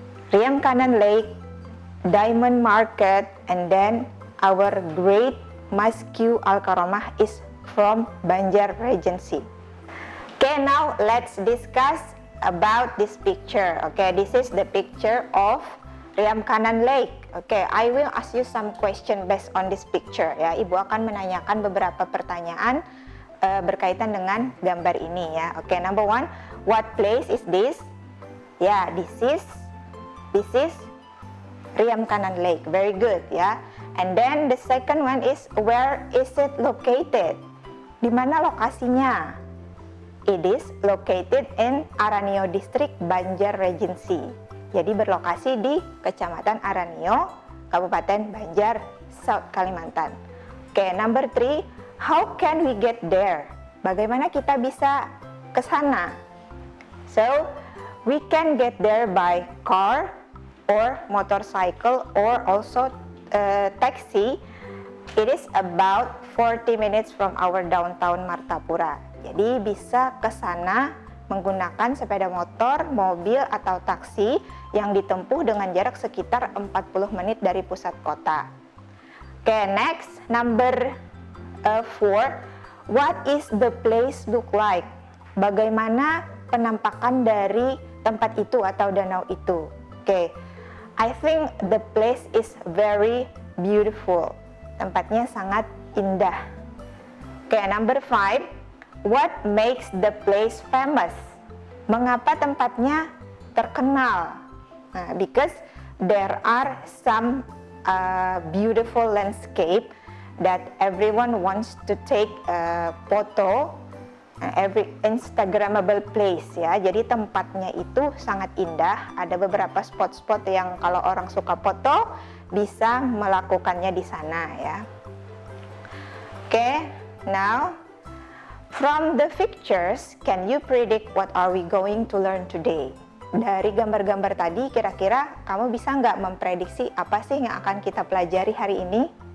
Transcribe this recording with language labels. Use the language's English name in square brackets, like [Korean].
[English] Riam Kanan Lake, Diamond Market, and then our great Masjid Al-Karomah is from Banjar Regency. Okay, now let's discuss about this picture. Okay, this is the picture of Riam Kanan Lake. Okay, I will ask you some question based on this picture. [Indonesian] Ya, Ibu akan menanyakan beberapa pertanyaan berkaitan dengan gambar ini ya. [English] Okay, number 1, what place is this? Yeah, this is Riam Kanan Lake. Very good ya. And then the second one is, where is it located? [Indonesian] Di mana lokasinya? [English] It is located in Aranio District, Banjar Regency. [Indonesian] Jadi berlokasi di Kecamatan Aranio, Kabupaten Banjar, South Kalimantan. [English] Okay, number 3, how can we get there? [Indonesian] Bagaimana kita bisa ke sana? [English] So, we can get there by car or motorcycle or also taxi. It is about 40 minutes from our downtown Martapura. [Indonesian] Jadi bisa ke sana menggunakan sepeda motor, mobil atau taksi yang ditempuh dengan jarak sekitar 40 menit dari pusat kota. [English] Okay, next, number 4. What is the place look like? [Indonesian] Bagaimana penampakan dari tempat itu atau danau itu? [English] Okay, I think the place is very beautiful. [Indonesian] Tempatnya sangat indah. [English] Okay, number 5. What makes the place famous? [Indonesian] Mengapa tempatnya terkenal? [English] Nah, because there are some beautiful landscape that everyone wants to take a photo, every Instagramable place ya. [Indonesian] Jadi tempatnya itu sangat indah. Ada beberapa spot-spot yang kalau orang suka foto bisa melakukannya di sana ya. [English] Okay, now from the pictures, can you predict what are we going to learn today? [Indonesian] Dari gambar-gambar tadi, kira-kira kamu bisa nggak memprediksi apa sih yang akan kita pelajari hari ini?